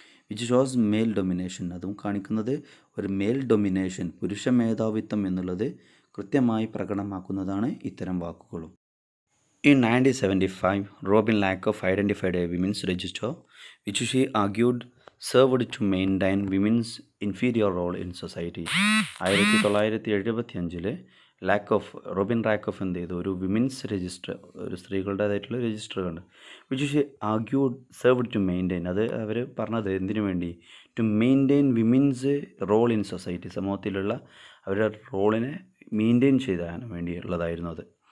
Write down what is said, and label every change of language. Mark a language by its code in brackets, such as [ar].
[en] which shows male domination, [ml] അതും കാണിക്കുന്നത് ഒരു മെയിൽ ഡൊമിനേഷൻ, പുരുഷ മേധാവിത്വം എന്നുള്ളത് കൃത്യമായി പ്രകടമാക്കുന്നതാണ് ഇത്തരം വാക്കുകളും. [en] In 1975, Robin Lakoff identified a women's register which she argued served to maintain women's inferior role in society. [ml] 1975 Robin ലാക്കോഫ് എന്ത് ചെയ്തു? ഒരു വിമൻസ് രജിസ്റ്റർ, ഒരു സ്ത്രീകളുടേതായിട്ടുള്ള രജിസ്റ്റർ കണ്ട്. [en] which she argued served to maintain, [ml] അത് അവർ പറഞ്ഞത് എന്തിനു വേണ്ടി? [en] to maintain women's role in society, [ml] സമൂഹത്തിലുള്ള അവരുടെ റോളിനെ മെയിൻറ്റെയിൻ ചെയ്യാൻ വേണ്ടിയുള്ളതായിരുന്നു അത്.